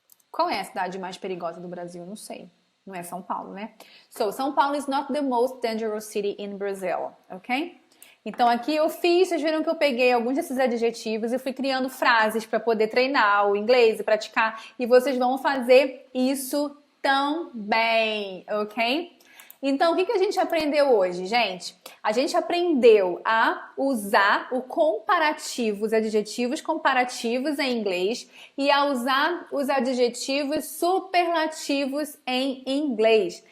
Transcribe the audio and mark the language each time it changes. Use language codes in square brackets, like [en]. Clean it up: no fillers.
[pt] Qual é a cidade mais perigosa do Brasil? Não sei. Não é São Paulo, né? [en] So, São Paulo is not the most dangerous city in Brazil, ok? [pt] Então, aqui vocês viram que eu peguei alguns desses adjetivos e fui criando frases para poder treinar o inglês e praticar. E vocês vão fazer isso também, ok? Então, o que a gente aprendeu hoje, gente? A gente aprendeu a usar o comparativo, os adjetivos comparativos em inglês e a usar os adjetivos superlativos em inglês.